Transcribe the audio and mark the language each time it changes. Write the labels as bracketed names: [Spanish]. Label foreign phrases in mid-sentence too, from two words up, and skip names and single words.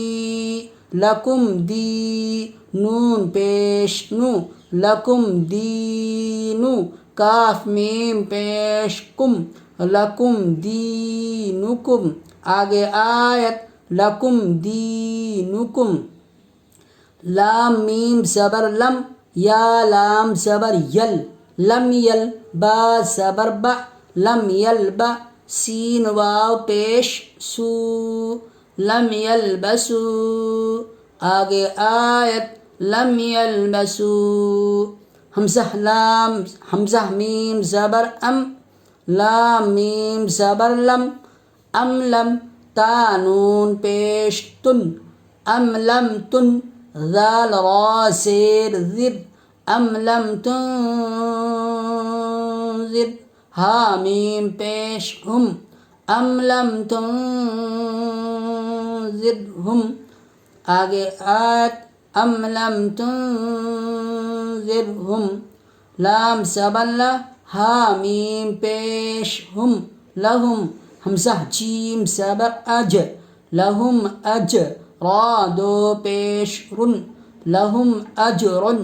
[Urdu] لکم دی، نون پیش نو، لکم دینو، کاف میم پیش کم، [Arabic] لکم دینکم، [Urdu] آگے آیت لکم دینکم، لام میم زبر لم، یا لام زبر یل، لم یل، با زبر با، لم یل با، سین واو پیش سو، [Arabic] لم يلبسوا. [Urdu] آگے آیت [Arabic] لم يلبسوا. [Urdu] حمزہ لام، حمزہ میم زبر ام، لام میم زبر لم، ام لم، تا نون پیش تن، ام لم تن، ذال را زیر زر، ام لم تنذر، ہا میم پیش ہم، [Arabic] ام لم تنذرہم. [Urdu] آگے آیت [Arabic] ام لم تنذرہم، [Urdu] لام زبر لا، ہا میم پیش ہم، لہم، حمزہ جیم زبر اج، لہم اج، را دو پیش رن، [Arabic] لہم اجرن.